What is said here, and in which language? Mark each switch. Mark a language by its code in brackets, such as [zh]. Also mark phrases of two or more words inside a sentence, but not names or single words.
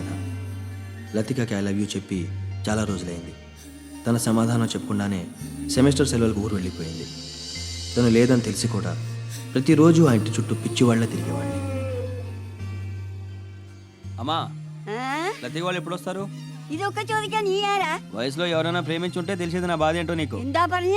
[te] లతికకి [en] I love you [te] చెప్పి చాలా రోజులైంది. తన సమాధానం చెప్పకుండానే సెమిస్టర్ సెలవులకు ఊరు వెళ్ళిపోయింది. తను లేదని తెలిసి కూడా ప్రతిరోజు ఆ ఇంటి చుట్టూ పిచ్చివాళ్లే తిరిగేవాడిని. అమ్మా లతిక వాళ్ళు ఎప్పుడు వస్తారు? [ml] ഇതൊക്കെ ചോദിക്കാൻ നീ ആരാ? [te] వయసులో ఎవరైనా ప్రేమించుంటే తెలిసేది నా బాధ ఏంటో నీకు. [ml] എന്താ പറഞ്ഞേ?